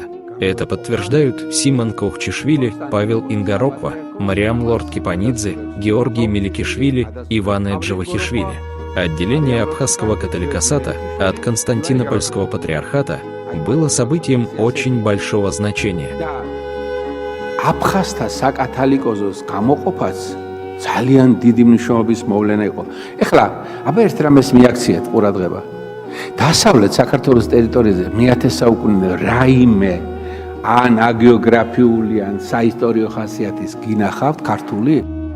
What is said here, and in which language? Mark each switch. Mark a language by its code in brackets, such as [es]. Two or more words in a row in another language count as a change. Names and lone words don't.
[ru] Это подтверждают Симон Кохчишвили, Павел Ингароква, Мариам Лорд-Кипанидзе, Георгий Меликишвили, Иван Эджавахишвили. Отделение абхазского католикосата от Константинопольского патриархата было событием очень большого значения. [ka] აფხაზთა საკათალიკოზოს გამოყოფაც ძალიან დიდი მნიშვნელობის მოვლენა იყო. ეხლა აბა ერთ რამეს მიაქციეთ ყურადღება. დასავლეთ საქართველოს ტერიტორიაზე მე-10 საუკუნე რაიმე ან აგეოგრაფიული ან საისტორიო ხასიათის გინახავთ ქართული